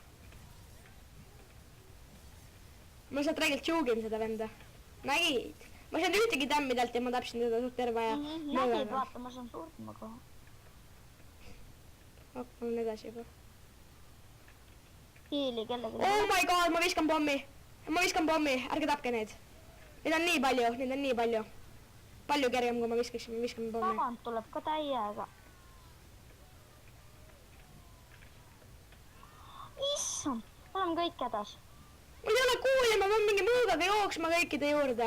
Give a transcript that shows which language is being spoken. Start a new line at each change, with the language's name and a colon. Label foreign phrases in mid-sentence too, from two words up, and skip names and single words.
Estonian: Ma lihtsalt räigelt tšuugin seda venda. Nägid? Ma sain ühtegi tämmidelt ja ma tapsin teda suht terve ja nägid, vaata, ma saan surma kohe. Ma olen edasi juba. Hiili kellegi.
English: Oh my god,
Estonian: ma viskan pommi, ärge tapke neid. Neid on nii palju. palju kergem, kui ma viskame pommi. Tagant tuleb ka täiega. Issand, oleme kõik hädas. Mul ei ole kuuli, ma pean mingi mõõgaga jooksma kõikide juurde.